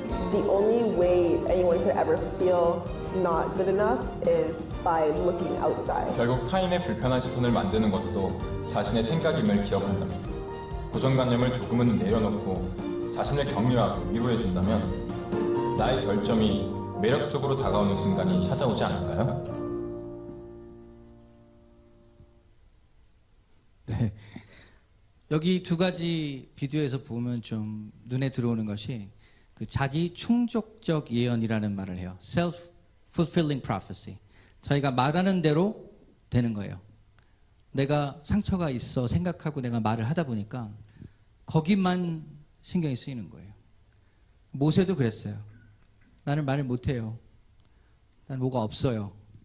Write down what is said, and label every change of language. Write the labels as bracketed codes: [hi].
[en] The only way anyone could ever feel not good enough is by looking outside. [ko] 결국 타인의 불편한 시선을 만드는 것도 자신의 생각임을 기억한다면, 고정관념을 조금은 내려놓고 자신을 격려하고 위로해준다면 나의 결점이 매력적으로 다가오는 순간이 찾아오지 않을까요? 네. 여기 두 가지 비디오에서 보면 좀 눈에 들어오는 것이 그 자기 충족적 예언이라는 말을 해요. [en] Self-fulfilling prophecy. [ko] 저희가 말하는 대로 되는 거예요. 내가 상처가 있어 생각하고 내가 말을 하다 보니까 거기만 신경이 쓰이는 거예요. 모세도 그랬어요. 나는 말을 못해요. 난 뭐가 없어요.